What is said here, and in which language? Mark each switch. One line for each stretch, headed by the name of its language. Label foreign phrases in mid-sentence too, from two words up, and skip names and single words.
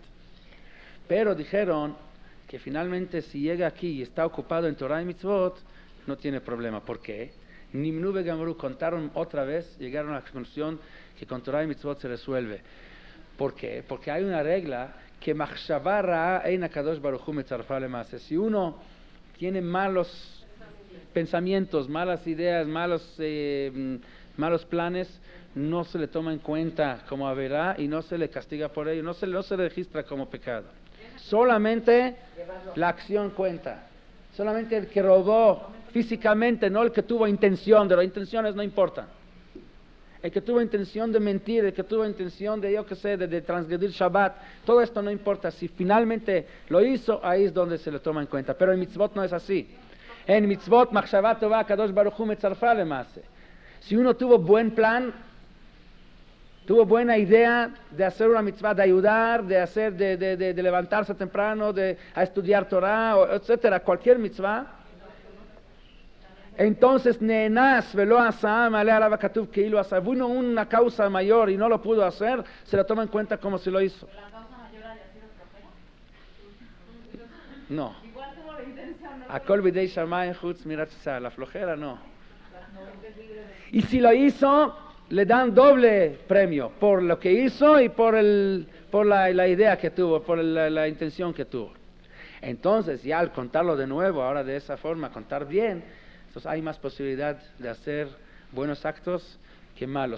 Spanish: Pero dijeron que finalmente si llega aquí y está ocupado en Torah y Mitzvot, no tiene problema. ¿Por qué?
Hebrew: נמנו וגמרו,
Spanish: contaron otra vez, llegaron a la conclusión que con Torah y Mitzvot se resuelve. ¿Por qué? Porque hay una regla que
Hebrew: מחשבה רעה אין הקדוש ברוך הוא מצרפה למעשה.
Spanish: Si uno tiene malos pensamientos, malas ideas, malos planes, no se le toma en cuenta como averá y no se le castiga por ello, no se registra como pecado. Solamente la acción cuenta. Solamente el que robó físicamente, no el que tuvo intención, de las intenciones no importan. El que tuvo intención de mentir, el que tuvo intención de transgredir Shabbat, todo esto no importa. Si finalmente lo hizo, ahí es donde se le toma en cuenta. Pero en mitzvot no es así.
Hebrew: En mitzvot, מחשבה טובה הקדוש ברוך הוא מצרפה למעשה.
Spanish: Si uno tuvo buen plan, tuvo buena idea de hacer una mitzvah, de ayudar, de levantarse temprano, a estudiar Torah, etcétera, cualquier mitzvah, entonces
Hebrew: נאנס ולא עשאה מעלה עליו הכתוב כאילו עשאה.
Spanish: Vino una causa mayor y no lo pudo hacer, se lo toma en cuenta como si lo hizo. ¿La causa mayor haya sido flojera? No. Igual tuvo la intención.
Hebrew: הכל בידי שמים חוץ מירת צר.
Spanish: La flojera no. Y si lo hizo, le dan doble premio por lo que hizo y por la idea que tuvo, por la intención que tuvo. Entonces, ya al contarlo de nuevo, ahora de esa forma, contar bien, entonces hay más posibilidad de hacer buenos actos que malos.